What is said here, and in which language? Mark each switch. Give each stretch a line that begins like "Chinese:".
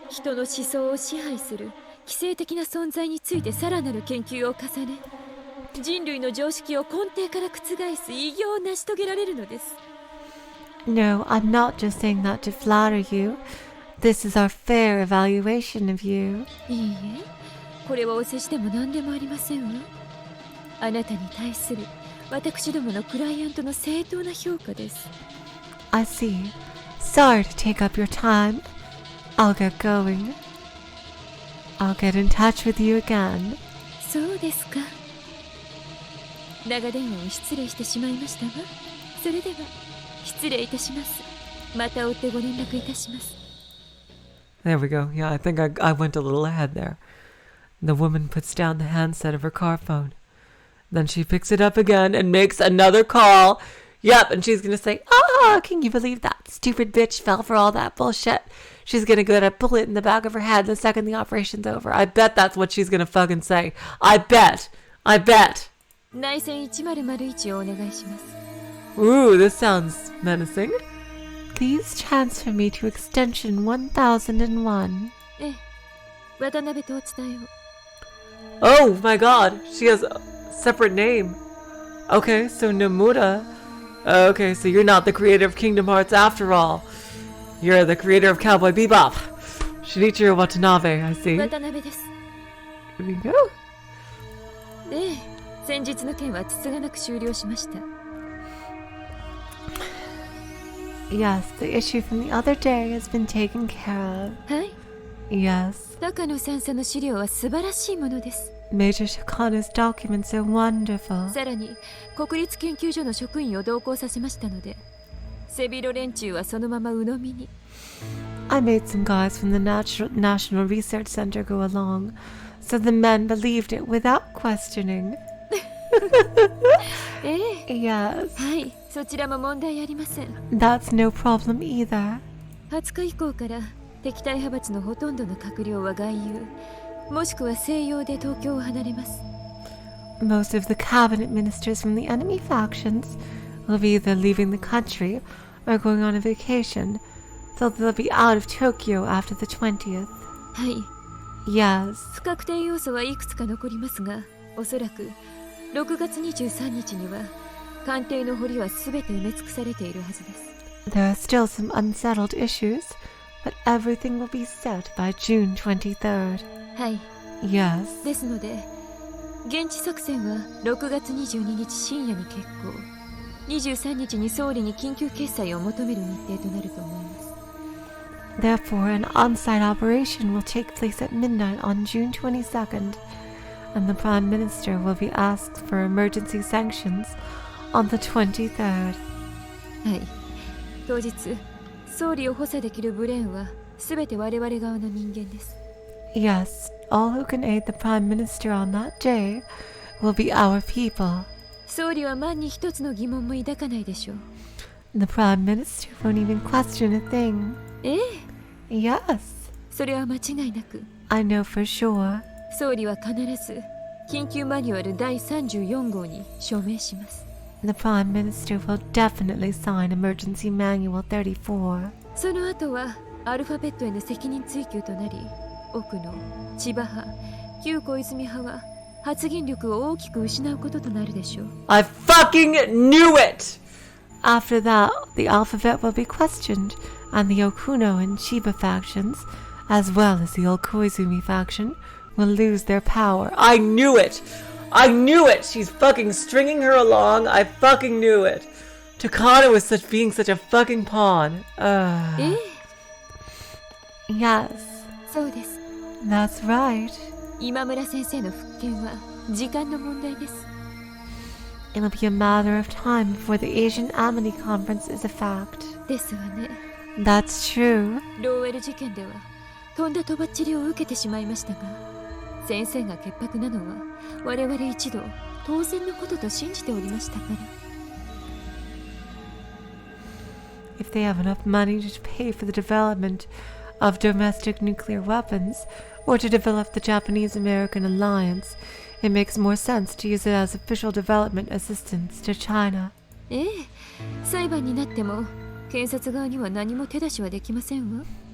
Japanese: 人の思想を支配する奇跡的な存在についてさらなる研究を重ね、人類の常識を根底から覆す偉業を成し遂げられるのです。
English: No, I'm not just saying that to flatter you. This is our fair evaluation of you.
Japanese: いいえ、これはお世辞でも何でもありませんわ。あなたに対する私どものクライアントの正当な評価です。
English: I see. Sorry to take up your time. I'll get going. I'll get in touch with you again.
Japanese: そうですか。長電話を失礼してしまいましたわ。それでは失礼いたします。また追ってご連絡いたします。
English: There we go. Yeah, I think I went a little ahead there. The woman puts down the handset of her car phone. Then she picks it up again and makes another call. Yep, and she's gonna say, can you believe that stupid bitch fell for all that bullshit? She's gonna get a bullet in the back of her head the second the operation's over. I bet that's what she's gonna fucking say. I bet.
Japanese: 内線1001をお願いします。
English: Ooh, this sounds menacing. Please transfer me to extension 1001.
Japanese: ええ、渡辺とお伝えを。
English: Oh my god, she has a separate name. Okay, so Nomura. Okay, so you're not the creator of Kingdom Hearts after all. You're the creator of Cowboy Bebop. Shinichiro Watanabe, I see.
Japanese: 渡辺です。
English: Here we go.
Japanese: ええ、先日の件はつつがなく終了しました。
English: Yes, the issue from the other day has been taken care of.
Japanese: はい。
English: Yes.
Japanese: 高野先生の資料は素晴らしいものです。
English: Major Shikano's documents are wonderful.
Japanese: さらに国立研究所の職員を同行させましたので、背広連中はそのまま鵜呑みに。
English: I made some guys from the National Research Center go along, so the men believed it without questioning.
Japanese: ええ、
English: Yes.
Japanese: はい、そちらも問題ありません。
English: That's no problem either.
Japanese: 20日以降から敵対派閥のほとんどの閣僚は外遊、もしくは西洋で東京を離れます。
English: Most of the cabinet ministers from the enemy factions will be either leaving the country or going on a vacation, so they'll be out of Tokyo after the 20th.
Japanese: はい。
English: Yes.
Japanese: 不確定要素はいくつか残りますが、おそらく6月23日には官邸の堀は全て埋め尽くされているはずです。
English: There are still some unsettled issues, but everything will be set by June 23rd.
Japanese: はい。
English: Yes.
Japanese: ですので、現地作戦は6月22日深夜に決行。 23日に総理に緊急決裁を求める日程となると思います。
English: Therefore, an on-site operation will take place at midnight on June 22nd, and the Prime Minister will be asked for emergency sanctions on the 23rd.
Japanese: はい。当日、総理を補佐できるブレーンは全て我々側の人間です。
English: Yes, all who can aid the Prime Minister on that day will be our people.
Japanese: 総理は万に一つの疑問も抱かないでしょう。
English: The Prime Minister won't even question a thing.
Japanese: ええ。
English: Yes,
Japanese: それは間違いなく、
English: I know for sure.
Japanese: 総理は必ず緊急マニュアル第34号に署名します。
English: The Prime Minister will definitely sign Emergency Manual 34.
Japanese: その後はアルファベットへの責任追及となり、奥の千葉派、旧小泉派は発言力を大きく失うこととなるでしょう。
English: I fucking knew it! After that, the alphabet will be questioned, and the Okuno and Chiba factions, as well as the old Koizumi faction, will lose their power. I knew it! I knew it! She's fucking stringing her along. I fucking knew it. Takano is being such a fucking pawn.
Japanese: ええ。
English: Yes,
Japanese: そうです。
English: that's right.
Japanese: 今村先生の復権は時間の問題です。
English: It'll be a matter of time before the Asian Amity Conference is a fact.
Japanese: ですわね。
English: That's true.
Japanese: ローウェル事件ではとんだとばっちりを受けてしまいましたが、先生が潔白なのは我々一同当然のことと信じておりましたから。
English: If they have enough money to pay for the development of domestic nuclear weapons, or to develop the Japanese-American alliance, it makes more sense to use it as official development assistance to China.
Japanese: ええ、裁判になっても検察側には何も手出しはできませんわ。